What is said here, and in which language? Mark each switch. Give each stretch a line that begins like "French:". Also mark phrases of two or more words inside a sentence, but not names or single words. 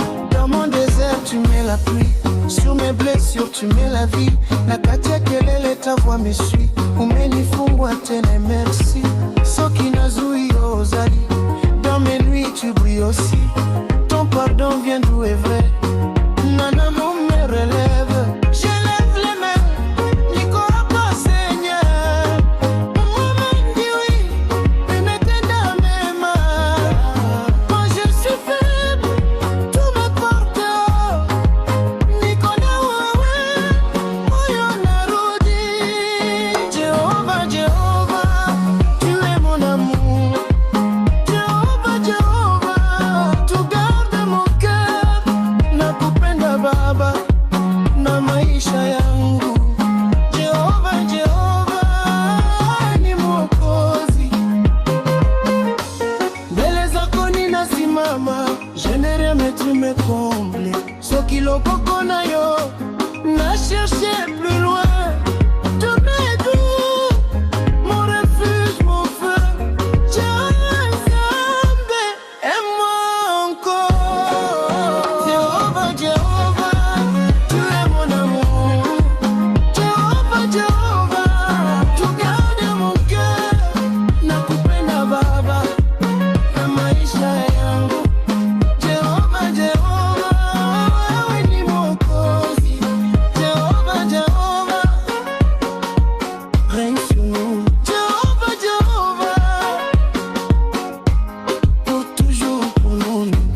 French: Dans mon désert, tu mets la pluie. Sur mes blessures, tu mets la vie.
Swahili: Na kati ya kelele,
French: ta voix me suit.
Swahili: Umenifungwa tena, merci.
Lingala: Soki nazui, ozali.
French: Dans mes nuits, tu brilles aussi. Ton pardon vient d'où est vrai. Mon amour me relève. Je lève les mains.
Swahili: Niko hapa,
French: Seigneur. Mon moment dit oui.
Swahili: Umetenda mema.
French: Quand je suis faible, tu me portes haut.
Swahili: Niko na wewe, moyo unarudi.
French: Jehova, Jehova, tu es mon amour. Jehova, Jehova, tu gardes mon cœur.
Swahili: Nakupenda Baba na maisha yangu. Jehova, Jehova, ni Mwokozi. Mbele zako ninasimama,
French: je n'ai rien, mais tu me combles.
Lingala: Soki loboko na yo, na
French: cherche plus loin. Tu m'aides, mon refuge, mon feu. Jehova Nzambe, aime-moi encore. Jehova, Jehova, tu es mon amour. Jehova, Jehova, tu gardes mon cœur.
Swahili: Nakupenda Baba na maisha yangu. Jehova, Jehova, wewe ni Mwokozi.
French: Jehova, Jehova, règne sur nous. Jehova, Jehova, pour toujours, pour nous.